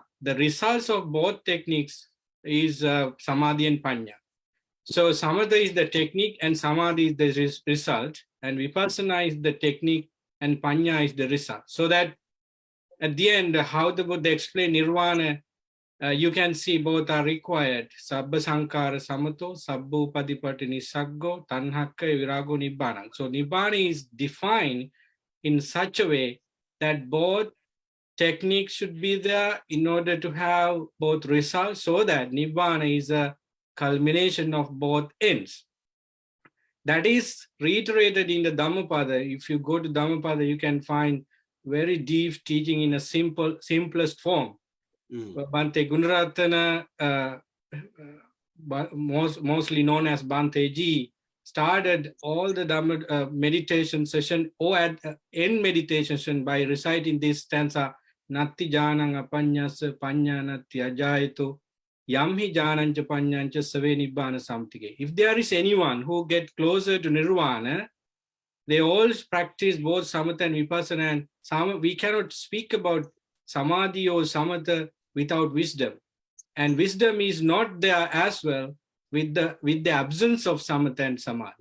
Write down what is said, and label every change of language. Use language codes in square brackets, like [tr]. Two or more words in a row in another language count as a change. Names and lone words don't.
[en] The results of both techniques is samadhi and panya. So samatha is the technique and samadhi is the result, and vipassana is the technique and panya is the result. So that at the end, how the Buddha explained nirvana, you can see both are required. [pi] Sabba sankara samato, sabba upadipati nisaggo, tanhakka virago nibbana. [en] So nibbana is defined in such a way that both techniques should be there in order to have both results, so that nibbana is a culmination of both ends. That is reiterated in the Dhammapada. If you go to Dhammapada, you can find very deep teaching in a simplest form. Bhante Gunaratana, mostly known as Bhante Ji, started all the Dhamma meditation session or at end meditation session by reciting this stanza, [pi] Natti janang apanyasa panya natti ajayato yamhi janancha panyancha save nibbana samtige. [en] If there is anyone who get closer to nirvana, they all practice both samatha and vipassana. And we cannot speak about samadhi or samatha without wisdom. And wisdom is not there as well with the absence of samatha and samadhi.